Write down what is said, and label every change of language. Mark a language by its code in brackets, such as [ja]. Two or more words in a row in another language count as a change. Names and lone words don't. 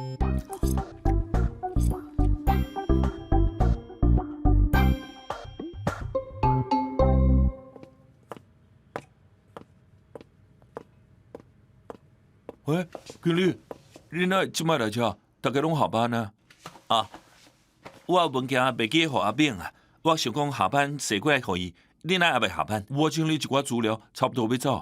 [nan] 喂，经理，你哪即摆来遮？大家拢下班啊？啊，我有物件袂记互阿炳啊，我想讲下班坐过来互伊。你哪还未下班？我整理一寡资料，差不多要走。